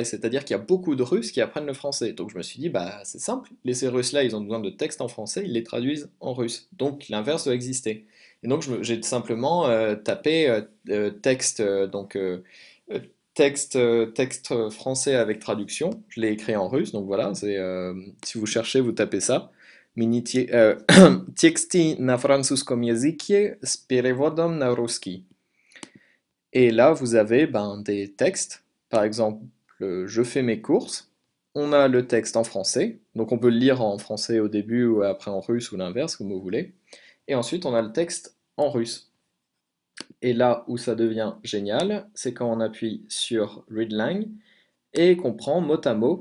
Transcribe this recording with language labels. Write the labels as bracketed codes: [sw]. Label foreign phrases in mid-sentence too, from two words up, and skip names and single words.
[fr] C'est-à-dire qu'il y a beaucoup de Russes qui apprennent le français. Donc je me suis dit, bah c'est simple, ces Russes-là, ils ont besoin de textes en français, ils les traduisent en russe. Donc l'inverse doit exister. Et donc j'ai simplement tapé texte, euh, texte français avec traduction. Je l'ai écrit en russe, donc voilà, si vous cherchez, vous tapez ça. [ru] Тексты на французском языке с переводом на русский. [fr] Et là, vous avez ben, des textes. Par exemple, je fais mes courses. On a le texte en français. Donc on peut le lire en français au début ou après en russe ou l'inverse, comme vous voulez. Et ensuite, on a le texte en russe. Et là où ça devient génial, c'est quand on appuie sur Readlang et qu'on prend mot à mot.